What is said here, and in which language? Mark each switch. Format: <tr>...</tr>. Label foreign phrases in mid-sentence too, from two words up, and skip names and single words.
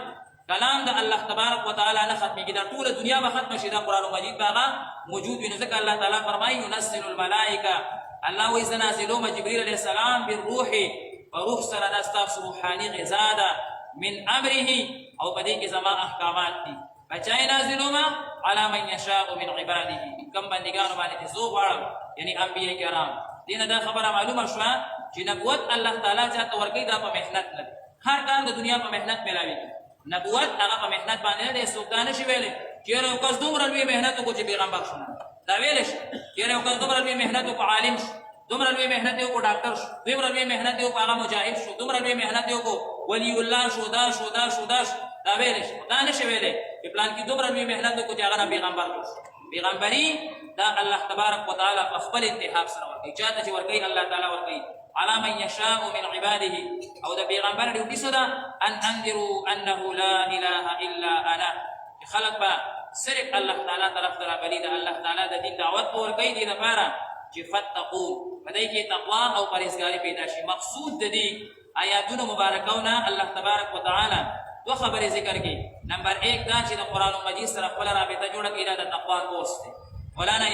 <ps>کلام د الله تبارک وتعالی نه ختمېږي، دا ټوله دنیا به ختمه شي، دا قرآن مجید به هغه موجود وي. نو ځکه الله تعالی فرمایي</ps> <ar>ينزل الملائکه،</ar> <ps>الله وایي زه نازلوم جبرئیل</ps> <ar>علیه السلام</ar> <ps>بالروح، په روح سره دا ستاسو روحاني غذا ده،</ps> <ar>من امره،</ar> <ps>او په دې کې زما احکامات دي. بچای نازلوم</ps> <ar>علی من یشاء من عباده،</ar> <ps>کوم بندګانو باندې چې زه غواړم، یعنی انبیاء کرام. دې نه دا خبره معلومه شوه چې نبوت الله تعالی چاته ورکوي دا په محنت نه، هر کار د دنیا په محنت میلاویږي. نبوت هغه په محنت باندې نه دی. څوک دا نشي ویلی چې یاره یو کس دومره لوی محنت وکړو چې پیغمبر شو، دا ویلی شي چې یاره یو کس دومره لوی محنت وکړو عالم شو، دومره لوی مهنت یې وکړو ډاکټر شو دومره لوی مهنت یې وکړو هغه مجاهد شو دومره لوی مهنت یې وکړو</ps> <ar>ولی الله</ar> <ps>شو دا شو دا ویلی شي دا نشي ویلی چې پلان کې دومره لوی مهنت وکړو چې هغه نه پیغمبر جوړ شو پیغمبري دا الله تبارک وتعالی په خپل انتخاب سره ورکوي چاته چې ورکوي الله تعالی ورکوي</ps> <ar>على من يشاء من عباده</ar> <ps>او د پیغمبر ډیوټي څه ده</ps> <ar>ان انذروا انه لا اله الا انا</ar> <ps>خلق با صرف الله تعالی طرف ته راغلي د الله تعالی د دین دعوت ورکوي دي لپاره چې فتقوا پدې کې تقوا او پرهیزګاری پیدا شي مقصود د دې آیاتونو مبارکونه الله تبارک وتعالی دو خبرې ذکر کړي نمبر 1 دا چې د قران مجید سره خپل رابطه جوړه کړي د تقوا کورس دی مولانا</ps>